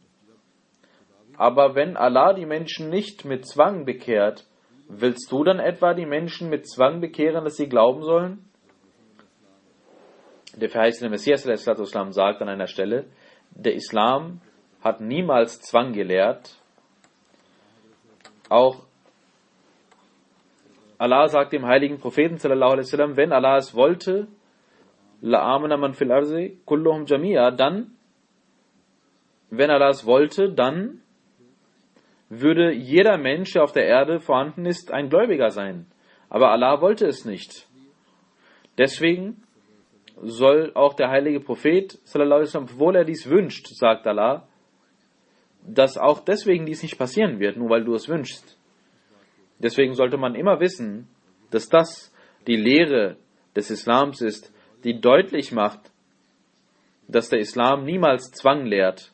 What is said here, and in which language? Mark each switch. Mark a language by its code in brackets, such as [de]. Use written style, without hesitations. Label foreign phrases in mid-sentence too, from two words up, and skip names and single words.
[de] Aber wenn Allah die Menschen nicht mit Zwang bekehrt, willst du dann etwa die Menschen mit Zwang bekehren, dass sie glauben sollen? Der verheißene Messias Islam sagt an einer Stelle: Der Islam hat niemals Zwang gelehrt. Auch Allah sagt dem heiligen Propheten [ar] صلى الله عليه وسلم: [de] Wenn Allah es wollte, [ar] لآمن من في الأرض كلهم جميعا, [de] dann, wenn Allah es wollte, dann würde jeder Mensch, der auf der Erde vorhanden ist, ein Gläubiger sein. Aber Allah wollte es nicht. Deswegen soll auch der heilige Prophet [ar] صلى الله عليه وسلم, [de] obwohl er dies wünscht, sagt Allah, dass auch deswegen dies nicht passieren wird, nur weil du es wünschst. Deswegen sollte man immer wissen, dass das die Lehre des Islams ist, die deutlich macht, dass der Islam niemals Zwang lehrt.